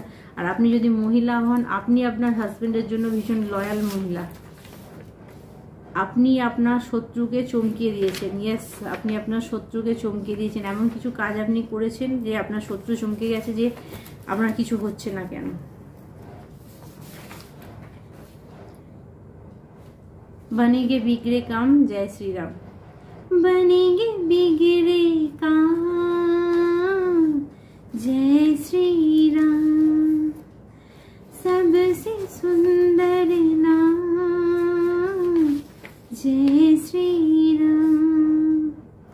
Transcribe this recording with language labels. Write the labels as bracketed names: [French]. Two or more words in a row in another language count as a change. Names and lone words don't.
[Bangla] আর আপনি যদি মহিলা হন, আপনি আপনার হাজবেন্ডের জন্য ভীষণ লয়াল মহিলা। আপনি আপনার শত্রুকে চমকিয়ে দিয়েছেন। ইয়েস, আপনি আপনার শত্রুকে চমকিয়ে দিয়েছেন। এমন কিছু কাজ আপনি করেছেন যে আপনার শত্রু চমকে গেছে যে আপনার কিছু হচ্ছে না কেন। [Hindi] बनेंगे बिगड़े काम, जय श्री राम। बनेंगे बिगड़े काम, जय श्री राम। सबसे सुंदर नाम, जय श्री राम।